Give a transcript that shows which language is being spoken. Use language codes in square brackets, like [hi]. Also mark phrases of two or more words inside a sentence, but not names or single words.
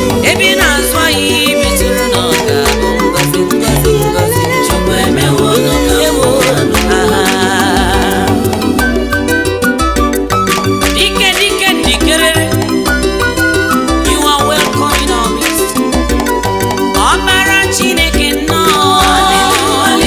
[ig] Ebe ị na-azụ ahịa, ị bitụrụ na ọ ga-abụ ngọzi, ngọzi, ngọzi. Ewo. Aha. Dike, dike, ndikere. [en] You are welcome in our midst. [ig] Ọbara Chineke nnọọ.